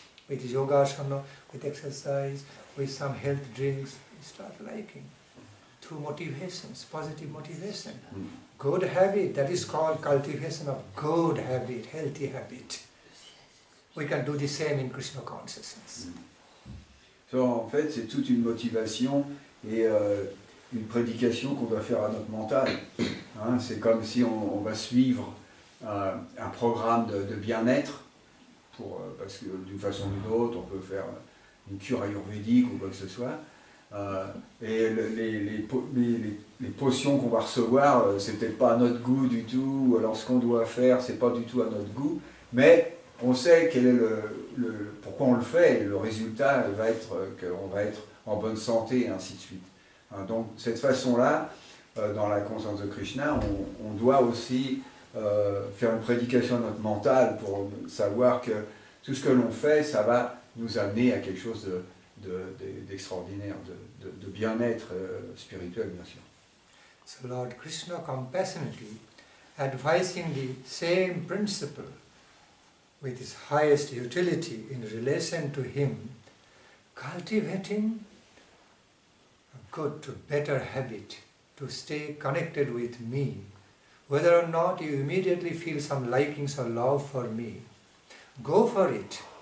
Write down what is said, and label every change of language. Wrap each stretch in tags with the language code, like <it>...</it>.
<en>With yogasana, with exercise, with some health drinks, we start liking through motivations, positive motivation. Good habit, that is called cultivation of good habit, healthy habit. We can do the same in Krishna consciousness.</en> <fr>So, en fait, c'est toute une motivation et une prédication qu'on doit faire à notre mental. Hein, c'est comme si on va suivre un programme de bien-être, parce que d'une façon ou d'une autre, on peut faire une cure ayurvédique ou quoi que ce soit. Et les potions qu'on va recevoir, c'est peut-être pas à notre goût du tout, ou alors ce qu'on doit faire, c'est pas du tout à notre goût, mais on sait quel est pourquoi on le fait, et le résultat va être qu'on va être en bonne santé, et ainsi de suite. Hein, donc, cette façon-là, dans la conscience de Krishna, on doit aussi faire une prédication à notre mental pour savoir que tout ce que l'on fait, ça va nous amener à quelque chose d'extraordinaire, de bien-être spirituel, bien sûr.</fr> <en>So Lord Krishna compassionately advising the same principle with his highest utility in relation to him, cultivating a good to better habit to stay connected with me, whether or not you immediately feel some likings or love for me, go for it.</en>